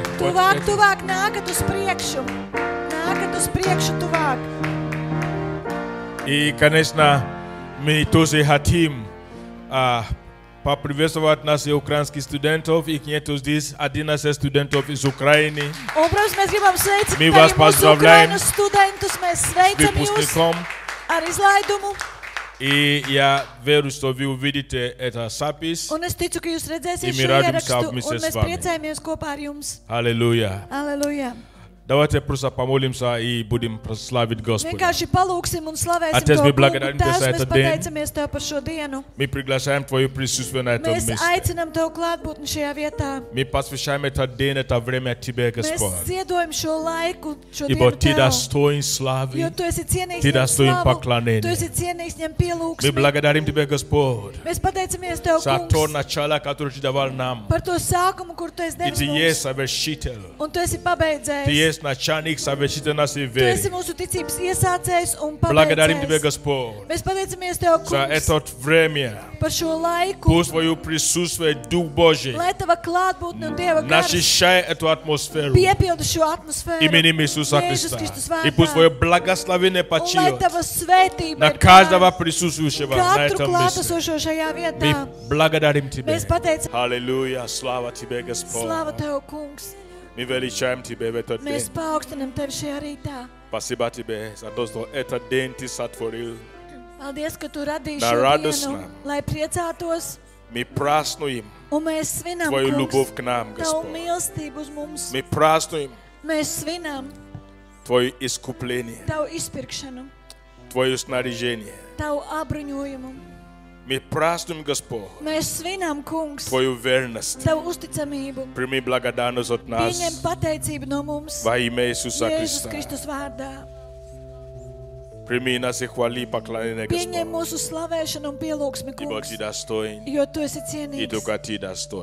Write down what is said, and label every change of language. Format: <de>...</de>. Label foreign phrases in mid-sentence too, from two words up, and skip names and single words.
<lv>Tuvāk, tuvāk, nākat uz priekšu. Nākat uz priekšu tuvāk.</lv> <ru>И, конечно, мы тоже хотим поприветствовать наших украинских студентов. Их нету здесь 11 студентов из Украины.</ru> <lv>Un, protams, mēs gribam sveicināt</lv> <ru>Мы вас</ru> <lv>arī mūsu</lv> <ru>поздравляем</ru> <lv>Ukrainas studentus. Mēs</lv> <ru>с</ru> <lv>sveicam jūs</lv> <ru>выпускником.</ru> <lv>ar izlaidumu.</lv> <ru>И я верю, что вы увидите это запись.</ru> <lv>Un es ticu, ka jūs redzēsiet</lv> <ru>И мы</ru> <lv>šo</lv> <ru>радуемся</ru> <lv>ierakstu,</lv> <ru>вместе</ru> <lv>un</lv> <ru>с</ru> <lv>mēs</lv> <ru>вами.</ru> <lv>priecājamies kopā ar jums.</lv> <ru>Аллилуйя.</ru> <lv>Aleluja!</lv> <ru>Давайте просто помолимся и будем прославить Господа.</ru> <lv>Vienkārši palūksim un slavēsim</lv> <ru>Отец,</ru> <lv>to</lv> <ru>мы</ru> <lv>kungu.</lv> <ru>благодарим Тебя</ru> <lv>Tēvs,</lv> <ru>за</ru> <lv>mēs</lv> <ru>этот день.</ru> <lv>pateicamies Tev par šo dienu.</lv> <ru>Мы приглашаем Твое присутствие на этом</ru> <lv>Mēs</lv> <ru>месте.</ru> <lv>aicinām Tev klātbūtni šajā vietā.</lv> <ru>Мы посвящаем этот день, это время Тебе,</ru> <lv>Mēs</lv> <ru>Господь.</ru> <lv>ziedojam šo laiku, šo</lv> <ru>Ибо</ru> <lv>dienu</lv> <ru>Ты</ru> <lv>Tev.</lv> <ru>достоин</ru> <lv>Jo</lv> <ru>славы.</ru> <lv>Tu esi cienīgs</lv> <ru>Ты</ru> <lv>ņem</lv> <ru>достоин</ru> <lv>slavu,</lv> <ru>поклонения.</ru> <lv>Tu esi cienīgs ņem</lv> <ru>Мы</ru> <lv>pielūgsmi.</lv> <ru>благодарим Тебя, Господь,</ru> <lv>Mēs pateicamies Tev,</lv> <ru>за то</ru> <lv>kungs,</lv> <ru>начало, которое Ты давал нам.</ru> <lv>par to sākumu, kur Tu esi</lv> <ru>И</ru> <lv>devis</lv> <ru>Ты есть</ru> <lv>mums.</lv> <ru>совершитель.</ru> <lv>Un Tu esi</lv> <ru>Ты</ru> <lv>pabeidzējis.</lv> <ru>есть начальник совершитель нашей</ru> <lv>Tu esi</lv> <ru>веры.</ru> <lv>mūsu ticības iesācējs un</lv> <ru>Благодарим Тебя,</ru> <lv>pabeidzējs.</lv> <ru>Господь,</ru> <lv>Mēs pateicamies Tev,</lv> <ru>за</ru> <lv>kungs,</lv> <ru>это время.</ru> <lv>par šo laiku,</lv> <ru>Пусть Твое присутствие, Дух Божий,</ru> <lv>lai Tava klātbūtne un Dieva gars</lv> <ru>насыщает эту атмосферу</ru> <lv>piepilda šo atmosfēru.</lv> <ru>именем Иисуса</ru> <lv>Jēzus</lv> <ru>Христа.</ru> <lv>Kristus</lv> <ru>И пусть</ru> <lv>vārdā.</lv> <ru>Твое благословение</ru> <lv>Un lai</lv> <ru>почиет</ru> <lv>Tava svētība</lv> <ru>на</ru> <lv>ir</lv> <ru>каждого</ru> <lv>pār</lv> <ru>присутствующего на</ru> <lv>katru</lv> <ru>этом месте.</ru> <lv>klātesošo šajā</lv> <ru>Мы</ru> <lv>vietā.</lv> <ru>благодарим Тебя.</ru> <lv>Mēs pateicam,</lv> <ru>Аллилуйя, слава Тебе, Господь.</ru> <lv>slava Tev, kungs.</lv> <ru>Мы величаем Тебя в этот день.</ru> <lv>Mēs paaugstinam Tevi šajā rītā.</lv> <ru>Спасибо Тебе за то, что этот день Ты сотворил.</ru> <lv>Paldies, ka Tu radīji</lv> <ru>На</ru> <lv>šo</lv> <ru>радость</ru> <lv>dienu,</lv> <ru>нам.</ru> <lv>lai priecātos.</lv> <ru>Мы празднуем</ru> <lv>Un mēs svinam,</lv> <ru>Твою</ru> <lv>kungs,</lv> <ru>любовь к нам,</ru> <lv>Tavu</lv> <ru>Господь.</ru> <lv>mīlestību uz mums.</lv> <ru>Мы празднуем</ru> <lv>Mēs svinam</lv> <ru>Твое искупление,</ru> <lv>Tavu izpirkšanu,</lv> <ru>Твое снаряжение.</ru> <lv>Tavu apbruņojumu.</lv> <ru>Мы празднуем, Господь,</ru> <lv>Mēs svinam, kungs,</lv> <ru>Твою верность.</ru> <lv>Tavu uzticamību.</lv> <ru>Прими благодарность от нас</ru> <lv>Pieņem pateicību no mums.</lv> <ru>во имя Иисуса</ru> <lv>Jēzus</lv> <ru>Христа.</ru> <lv>Kristus vārdā.</lv> <ru>Прими нас и хвали поклонение,</ru> <lv>Pieņem</lv> <ru>Господь.</ru> <lv>mūsu slavēšanu un pielūgsmi,</lv> <ru>Ибо</ru> <lv>kungs,</lv> <ru>Ты достоин,</ru> <lv>jo Tu esi</lv> <ru>и</ru> <lv>cienīgs.</lv> <ru>только Ты достоин.</ru>